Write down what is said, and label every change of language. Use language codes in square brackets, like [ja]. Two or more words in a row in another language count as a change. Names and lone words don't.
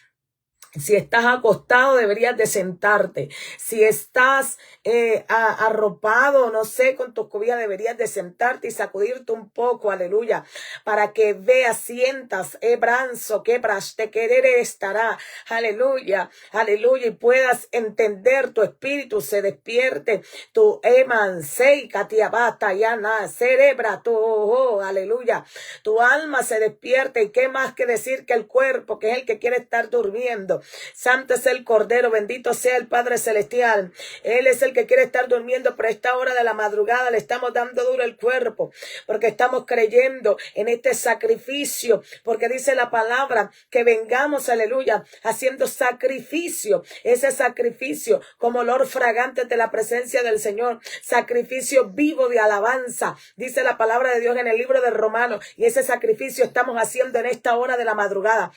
[es] Si estás acostado, deberías de sentarte. Si estás arropado, no sé, con tus cobijas, deberías de sentarte y sacudirte un poco, aleluya, para que veas, sientas, branzo, que te querer estará, aleluya, y puedas entender, tu espíritu se despierte, tu emansei, katiabata, yana, cerebra, tu, aleluya, tu alma se despierte. Y qué más que decir que el cuerpo, que es el que quiere estar durmiendo. Santo es el Cordero, bendito sea el Padre Celestial. Él es el que quiere estar durmiendo, pero a esta hora de la madrugada le estamos dando duro el cuerpo, porque estamos creyendo en este sacrificio, porque dice la palabra que vengamos, aleluya, haciendo sacrificio, ese sacrificio como olor fragante de la presencia del Señor, sacrificio vivo de alabanza, dice la palabra de Dios en el libro de Romanos, y ese sacrificio estamos haciendo en esta hora de la madrugada.